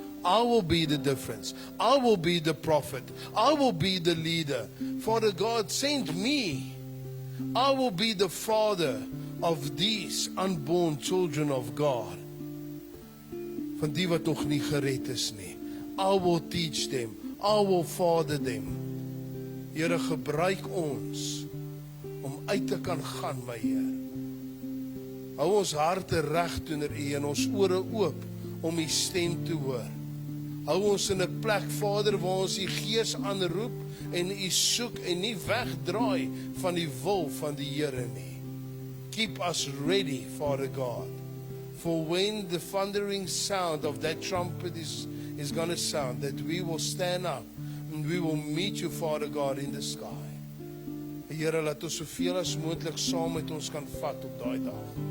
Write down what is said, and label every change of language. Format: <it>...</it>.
<en>I will be the difference. I will be the prophet. I will be the leader. Father God, send me. I will be the father of these unborn children of God.</en> <af>Van die wat nog nie gered is nie.</af> <en>I will teach them. I will father them.</en> <af>Here, gebruik ons om uit te kan gaan, my Heer. Hou ons harte reg teenoor U en ons ore oop om U stem te hoor. Hou ons in 'n plek, Vader, waar ons die Gees aanroep en U soek en nie wegdraai van die wil van die Here nie.</af> <en>Keep us ready, Father God, for when the thundering sound of that trumpet is going to sound, that we will stand up and we will meet You, Father God, in the sky.</en> <af>Here, laat ons soveel as moontlik saam met ons kan vat op daai dag.</af>